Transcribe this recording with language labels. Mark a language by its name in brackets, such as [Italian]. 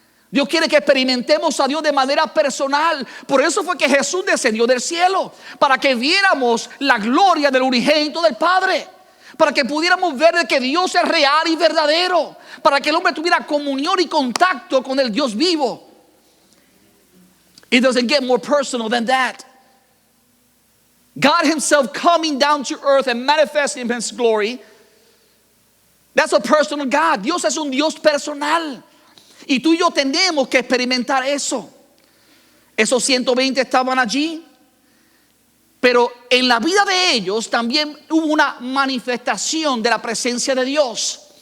[Spanish] Dios quiere que experimentemos a Dios de manera personal. Por eso fue que Jesús descendió del cielo, para que viéramos la gloria del unigénito del Padre, para que pudiéramos ver de que Dios es real y verdadero, para que el hombre tuviera comunión y contacto con el Dios vivo. [English] It doesn't get more personal than that. God himself coming down to earth and manifesting his glory. That's a personal God. [Spanish] Dios es un Dios personal. Y tú y yo tenemos que experimentar eso. Esos 120 estaban allí. Pero en la vida de ellos también hubo una manifestación de la presencia de Dios.